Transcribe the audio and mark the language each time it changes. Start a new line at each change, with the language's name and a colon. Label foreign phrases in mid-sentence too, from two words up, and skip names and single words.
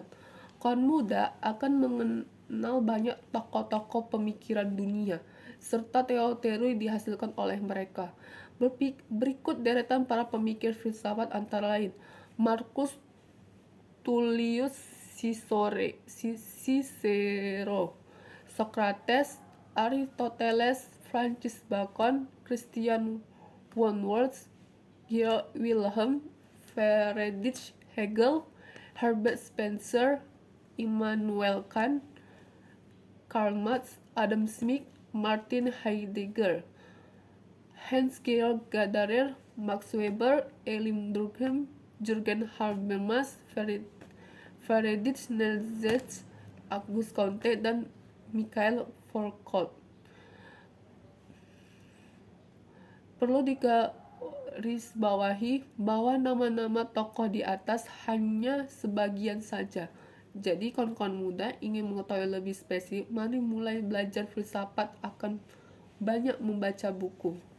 Indonesian: Kawan muda akan mengenal banyak tokoh-tokoh pemikiran dunia serta teori-teori dihasilkan oleh mereka. Berikut deretan para pemikir filsafat antara lain Marcus Tullius Cicero, Socrates, Aristoteles, Francis Bacon, Christian Wordsworth, Wilhelm Friedrich Hegel, Herbert Spencer, Immanuel Kant, Karl Marx, Adam Smith, Martin Heidegger, Hans-Georg Gadamer, Max Weber, Emil Durkheim, Jürgen Habermas, Friedrich Nietzsche, Auguste Comte, dan Mikhail Foucault. Perlu digarisbawahi bahwa nama-nama tokoh di atas hanya sebagian saja Jadi kawan-kawan muda ingin mengetahui lebih spesifik, mari mulai belajar filsafat akan banyak membaca buku.